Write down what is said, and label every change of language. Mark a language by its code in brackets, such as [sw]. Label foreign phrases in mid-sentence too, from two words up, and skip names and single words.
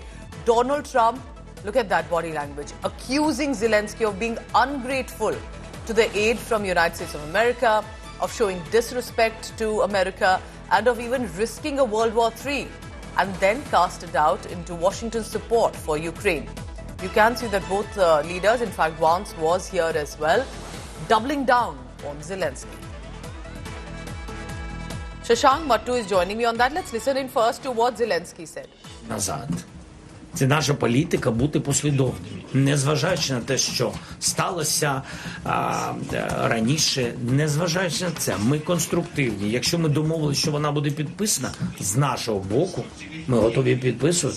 [en] Donald Trump, look at that body language, accusing Zelenskyy of being ungrateful to the aid from United States of America, of showing disrespect to America, and of even risking a World War III, and then cast it out into Washington's support for Ukraine. You can see that both leaders, in fact, Vance was here as well, doubling down on Zelenskyy. Shashank Mattu is joining me on that. Let's listen in first to what Zelenskyy said. [uk] Назад. Це наша політика бути послідовними, незважаючи на те, що сталося раніше, незважаючи на це, ми конструктивні. Якщо ми домовилися, що вона буде підписана, з нашого боку, ми готові підписувати.